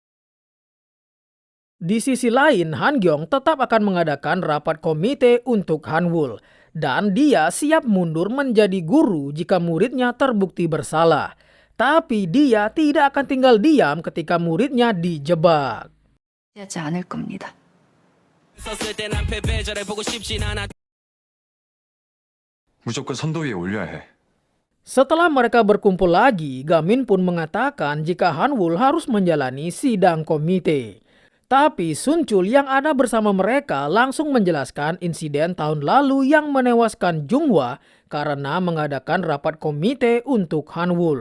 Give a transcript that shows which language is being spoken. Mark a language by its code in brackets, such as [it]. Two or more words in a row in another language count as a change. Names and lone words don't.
[id] Di sisi lain, Hanyong tetap akan mengadakan rapat komite untuk Hanwul. Dan dia siap mundur menjadi guru jika muridnya terbukti bersalah. Tapi dia tidak akan tinggal diam ketika muridnya dijebak. [ko] 하지 않을 겁니다. 무조건 선도 위에 올려야 해. [id] Setelah mereka berkumpul lagi, Gamin pun mengatakan jika Hanwul harus menjalani sidang komite. Tapi Sunchul yang ada bersama mereka langsung menjelaskan insiden tahun lalu yang menewaskan Junghwa karena mengadakan rapat komite untuk Hanwul.